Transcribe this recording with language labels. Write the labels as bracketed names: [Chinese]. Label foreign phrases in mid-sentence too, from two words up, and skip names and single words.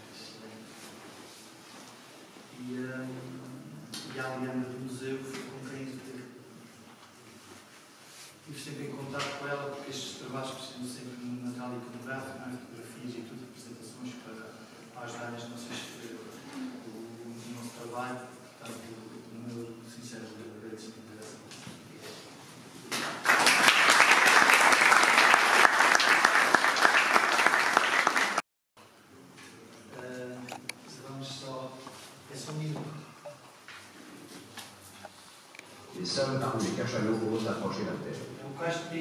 [Portuguese] e a Aliana do Museu, com quem estive sempre em contato com ela, porque estes trabalhos precisam sempre de um material iconográfico, fotografias e tudo, apresentações para ajudar as nossas, o nosso trabalho. Portanto, o meu sincero agradecimento. [French] Les seuls parmi les cachalots osent approcher la terre.